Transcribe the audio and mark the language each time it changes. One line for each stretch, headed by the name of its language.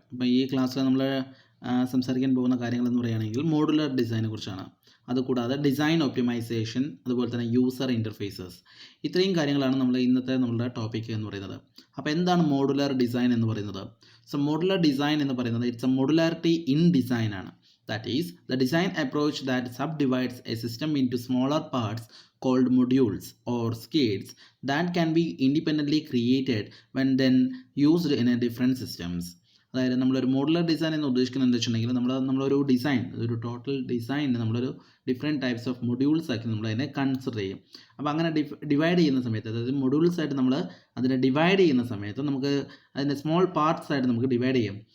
Malayalam: അപ്പോൾ ഈ ക്ലാസ്സിൽ നമ്മൾ സംസാരിക്കാൻ പോകുന്ന കാര്യങ്ങളെന്ന് പറയുകയാണെങ്കിൽ മോഡുലർ ഡിസൈനെ കുറിച്ചാണ്. അതുകൂടാതെ ഡിസൈൻ ഒപ്റ്റിമൈസേഷൻ, അതുപോലെ തന്നെ യൂസർ ഇൻ്റർഫേസസ്, ഇത്രയും കാര്യങ്ങളാണ് നമ്മളുടെ നമ്മളുടെ ടോപ്പിക് എന്ന് പറയുന്നത്. അപ്പോൾ എന്താണ് മോഡുലർ ഡിസൈൻ എന്ന് പറയുന്നത്? സോ മോഡുലർ ഡിസൈൻ എന്ന് പറയുന്നത്
English: it's a modularity in design
Malayalam: ആണ്.
English: That is, the design approach that subdivides a system into smaller parts called modules or skids that can be independently created when then used in a different systems.
Malayalam: അതായത് നമ്മളൊരു modular design എന്ന് ഉദ്ദേശിക്കുന്നത് എന്താ വെച്ചിട്ടുണ്ടെങ്കിൽ നമ്മളൊരു design, ഒരു total design നമ്മളൊരു different types of modules ആക്കി നമ്മളതിനെ കൺസിഡർ ചെയ്യും. അപ്പോൾ അങ്ങനെ ഡിവൈഡ് ചെയ്യുന്ന സമയത്ത്, അതായത് മൊഡ്യൂൾസ് ആയിട്ട് നമ്മൾ അതിനെ ഡിവൈഡ് ചെയ്യുന്ന സമയത്ത് നമുക്ക് അതിൻ്റെ സ്മോൾ പാർട്സ് ആയിട്ട് നമുക്ക് ഡിവൈഡ് ചെയ്യാം.